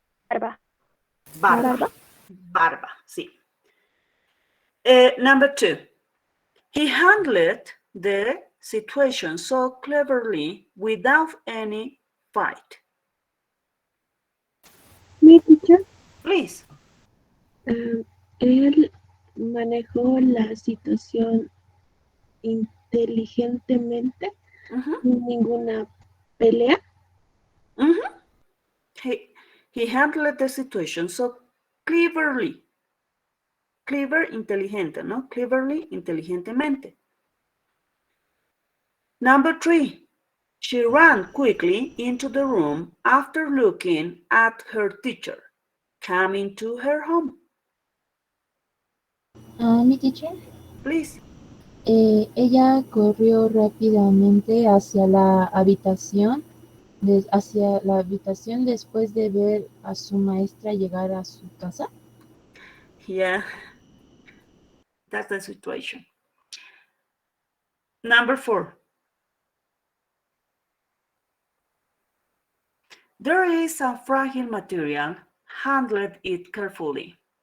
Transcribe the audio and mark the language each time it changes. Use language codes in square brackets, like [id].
[es] Barba. Barba. Barba, sí. [en] Number 2, he handled the situation so cleverly without any fight. [es] Mi teacher, [en] Please. [es] él manejó la situación inteligentemente, sin ninguna pelea. [en] He handled the situation so cleverly. [es] Clever, inteligente, ¿no? Cleverly, inteligentemente. [en] Number 3, she ran quickly into the room after looking at her teacher coming to her home. [es] Mi, teacher. [en] Please. [es] Ella corrió rápidamente hacia la habitación después de ver a su maestra llegar a su casa. [en] Yeah, that's the situation. Number 4, there is a fragile material, handle it carefully.